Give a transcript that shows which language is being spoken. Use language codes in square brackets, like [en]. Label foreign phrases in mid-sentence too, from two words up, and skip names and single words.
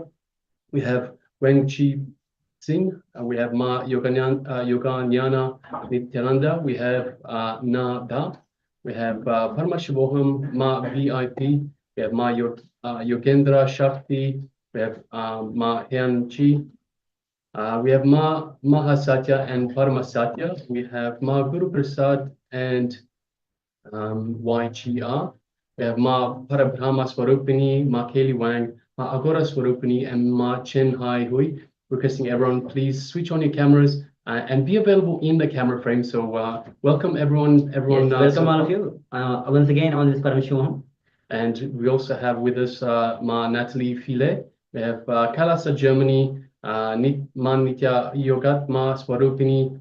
[en] We have Wen Chi Singh, we have Ma Yoganyana Nityananda, we have Na Da, we have Paramashivoham Ma VIP, we have Ma Yogendra Shakti, we have Ma Hyun Chi, we have Ma Mahasatya and Paramasatya, we have Ma Guru Prasad and YGR, we have Ma Parabrahma Swarupini, Ma Keli Wang, Ma Agora Swarupini, and Ma Chen Hai Hui. Requesting everyone, please switch on your cameras and be available in the camera frame. So welcome everyone. Yes, welcome all of you once again on this Paramashivoham. And we also have with us Ma Natalie File. We have KAILASA Germany, Ma Nitya Yogat, Ma Swarupini.